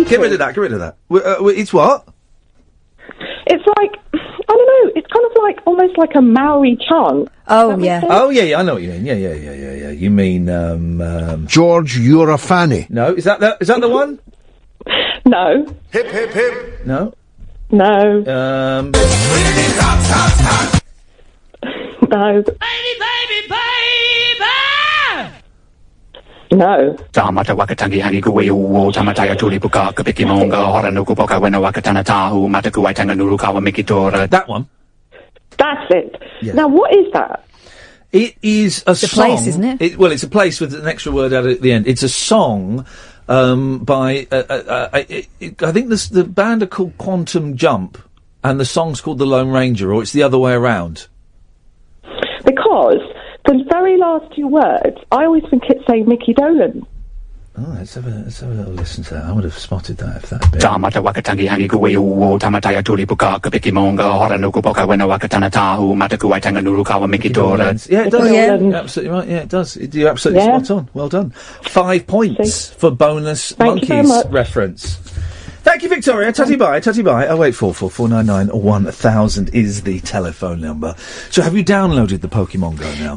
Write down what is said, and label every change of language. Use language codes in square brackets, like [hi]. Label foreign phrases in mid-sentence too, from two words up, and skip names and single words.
[en] Get rid of that. It's what? It's like, I don't know, it's kind of like, almost like a Maori chant. Oh, yeah. Oh, yeah, I know what you mean. Yeah. You mean, George, you're a fanny. No, is that the one? No. Hip, hip, hip. No? No. No. No. [mi] Tamata wakatangi hangi kuwe uo tamataya tuli puka kapiki monga hora nuku poka wena wakatana tahu mataku waitanga nurukawa mikitora. [en] That one. That's it. Yes. Now, what is that? It is a song. Place, isn't it? Well, it's a place with an extra word added at the end. It's a song by I think the band are called Quantum Jump, and the song's called The Lone Ranger, or it's the other way around. Because the very last two words, I always think it's saying Mickey Dolan. Oh, let's have a little listen to that. I would have spotted that if that had been. [mi] Tamata wakatangi hangi kuwe uo tamataya tuli puka kapiki monga hora nuku poka wena wakatana tahu mataku waitanga nurukawa mikitora. [en] Yeah, it does. You're absolutely right. Yeah, it does. You're absolutely spot on. Well done. 5 points for bonus Monkeys reference. Thank you, Victoria. Tutty bye. 0844 499 1000 is the telephone number. So, have you downloaded the Pokemon Go now?